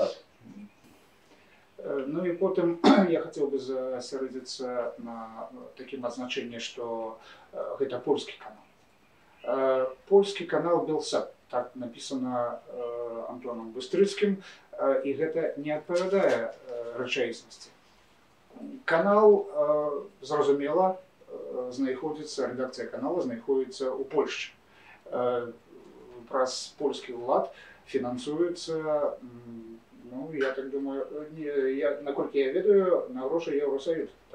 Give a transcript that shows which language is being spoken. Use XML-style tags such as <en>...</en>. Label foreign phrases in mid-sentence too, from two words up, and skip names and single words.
<ru>Ну и потом я хотел бы засяродзіцца на таким азначэнні, что это польский канал. Польский канал Белсат, так написано Антоном Быстрыцким, и это не</ru> <be>адпавядае рэчаіснасці. Канал, зразумела, знаходзіцца,</be> <ru>редакция канала</ru> <be>знаходзіцца ў Польшчы. Праз польскі ўлад фінансуецца, ну, я так думаю, наколькі я ведаю, на грошы Евросоюз.</be>